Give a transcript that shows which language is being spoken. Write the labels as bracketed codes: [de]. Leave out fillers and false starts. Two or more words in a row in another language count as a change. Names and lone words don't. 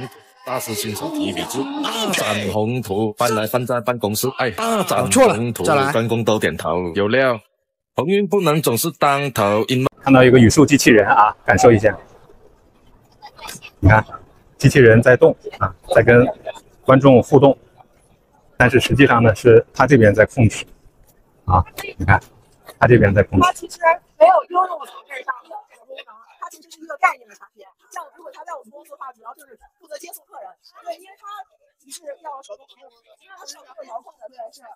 [zh] 大師親手提筆字，大展宏圖，翻來翻在辦公室，哎，大展宏圖，員工都點頭。有料，鴻運不能總是當頭。看到一個語數機器人啊，感受一下。你看，機器人在動啊，在跟觀眾互動，但是實際上呢，是他這邊在控制啊。你看，他這邊在控制。它其實沒有應用層面上的這個功能，它其實是一個概念的產品。像如果他在我們公司的話，主要就是負責接送客人，對，因為他是要手動，因為他是要遙控的，對，是。